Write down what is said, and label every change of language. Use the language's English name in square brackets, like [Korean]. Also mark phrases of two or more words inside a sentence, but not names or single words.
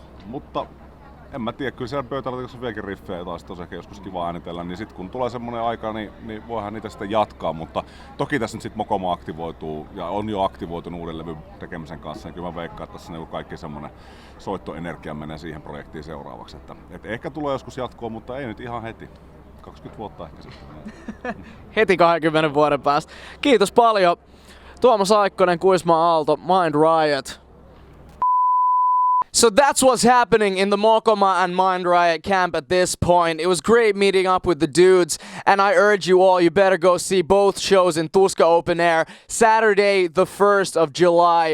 [Finnish] Mutta en mä tiedä, kyllä siellä pöytällä on vieläkin riffejä, taas tosi ehkä joskus kiva äänitellä, niin sitten kun tulee semmoinen aika, niin voihan niitä sitten jatkaa, mutta toki tässä nyt sitten Mokoma aktivoituu ja on jo aktivoitunut uuden levyn tekemisen kanssa, ja kyllä mä veikkaan, että tässä niin kaikki semmoinen soittoenergia menee siihen projektiin seuraavaksi, että ehkä tulee joskus jatkoa, mutta ei nyt ihan heti. 20 vuotta ehkä sitten. Heti 20 vuoden päästä. Kiitos paljon. Tuomas Aikkonen, Kuisma Aalto, Mind Riot. [English] So that's what's happening in the Mokoma and Mind Riot camp at this point. It was great meeting up with the dudes, and I urge you all, you better go see both shows in Tuska Open Air, Saturday the 1st of July.